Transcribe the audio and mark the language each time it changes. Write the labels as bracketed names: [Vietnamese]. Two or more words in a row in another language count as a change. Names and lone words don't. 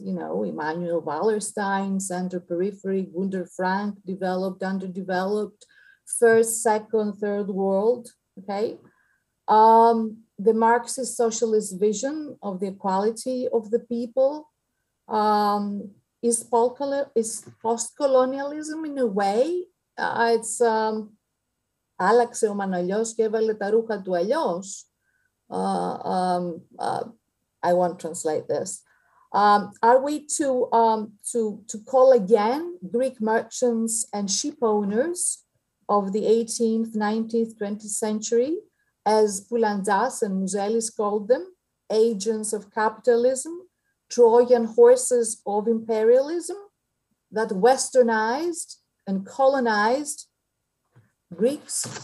[English] You know, Immanuel Wallerstein, Center Periphery, Gunther Frank, developed, underdeveloped, first, second, third world, okay? The Marxist socialist vision of the equality of the people, is post-colonialism in a way. [Greek] It's άλλαξε ο Μανολιός και έβαλε τα ρούχα του αλλιώς. [English] I won't translate this. Are we to call again Greek merchants and ship owners of the 18th, 19th, 20th century, as Poulandzas and Mouzelis called them, agents of capitalism, Trojan horses of imperialism that westernized and colonized Greeks?